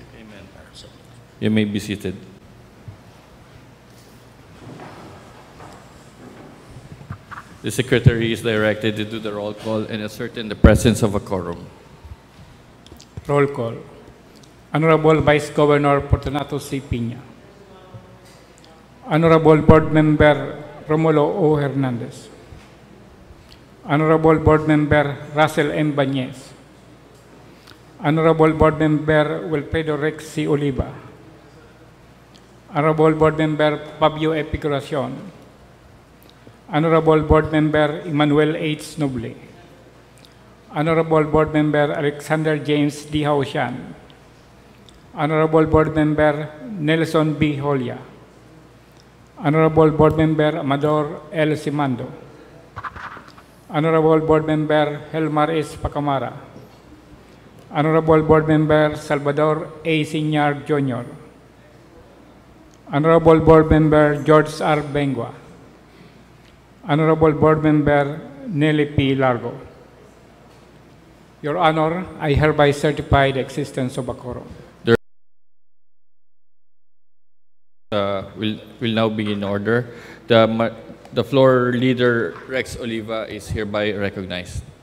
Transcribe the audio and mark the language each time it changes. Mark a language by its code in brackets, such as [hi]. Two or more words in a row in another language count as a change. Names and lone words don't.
[en] Amen. You may be seated. The Secretary is directed to do the roll call and ascertain the presence of a quorum. Roll call. Honorable Vice Governor Fortunato C. Piña. Honorable Board Member Romulo O. Hernandez. Honorable Board Member Russell N. Banyes. Honorable Board Member Wilfredo Rex C. Oliva. Honorable Board Member Fabio E. Picoracion. Honorable Board Member Emmanuel H. Noble. Honorable Board Member Alexander James D. Haushan. Honorable Board Member Nelson B. Holia. Honorable Board Member Amador L. Simando. Honorable Board Member Helmar S. Pacamara. Honorable Board Member Salvador A. Sinyar Jr. Honorable Board Member George R. Bengua. Honorable Board Member Nelly P. Largo. Your Honor, I hereby certify the existence of a quorum. Will now be in order. The floor leader, Rex Oliva, is hereby recognized.